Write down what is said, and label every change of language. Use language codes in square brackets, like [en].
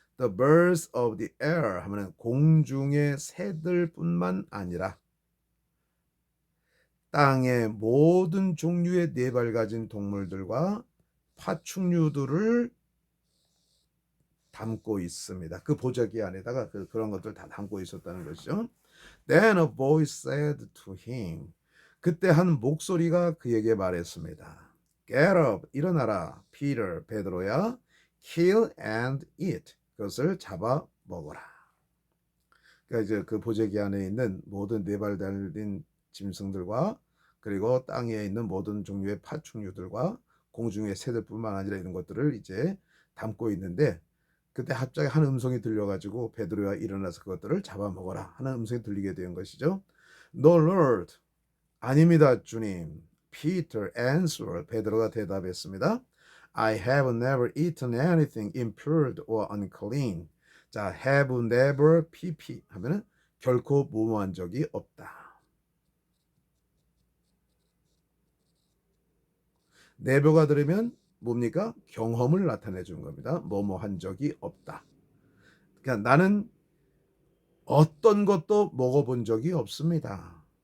[ko] The birds of the air 하면은 공중의 새들뿐만 아니라 땅의 모든 종류의 네 발 가진 동물들과 파충류들을 담고 있습니다. 그 보자기 안에다가 그런 것들 다 담고 있었다는 것이죠. [en] Then a voice said to him. [ko] 그때 한 목소리가 그에게 말했습니다. [en] Get up, [ko] 일어나라, Peter, 베드로야. [en] Kill and eat. [ko] 그것을 잡아 먹어라. 그러니까 이제 그 보자기 안에 있는 모든 네 발 달린 짐승들과 그리고 땅에 있는 모든 종류의 파충류들과 공중의 새들뿐만 아니라 이런 것들을 이제 담고 있는데 그때 갑자기 한 음성이 들려가지고 베드로가 일어나서 그것들을 잡아먹어라 하는 음성이 들리게 된 것이죠. [en] No Lord, [ko] 아닙니다 주님. [en] Peter answered, [ko] 베드로가 대답했습니다. [en] I have never eaten anything impure or unclean. [ko] 자, [en] have never pp [ko] 하면은 결코 무모한 적이 없다. 내버가 들으면 뭡니까? 경험을 나타내 주는 겁니다. 뭐뭐 한 적이 없다. 그러니까 나는 어떤 것도 먹어본 적이 없습니다.